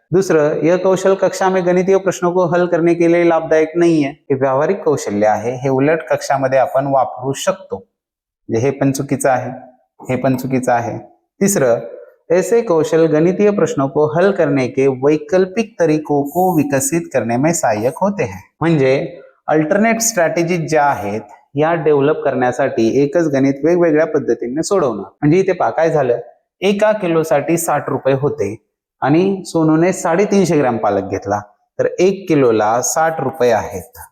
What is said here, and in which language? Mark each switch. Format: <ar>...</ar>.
<hi>दुसरं, यह कौशल कक्षा में गणितीय प्रश्नों को हल करने के लिए लाभदायक नहीं है,</hi> <mr>हे व्यावहारिक कौशल्य आहे, हे उलट कक्षामध्ये आपण वापरू शकतो। हे पण चुकीचं आहे, हे पण चुकीचं आहे।</mr> <hi>तिसरं, ऐसे कौशल गणितीय प्रश्नों को हल करने के वैकल्पिक तरीकों को विकसित करने में सहायक होते हैं।</hi> <mr>म्हणजे अल्टरनेट स्ट्रॅटेजी ज्या आहेत या डेव्हलप करण्यासाठी एकच गणित वेगवेगळ्या पद्धतीने सोडवणं। म्हणजे इथे पहा काय झालं, 1 किलोसाठी 60 रुपये होते आणि सोनूने 350 ग्रॅम पालक घेतला, तर 1 किलोला 60 रुपये आहेत।</mr>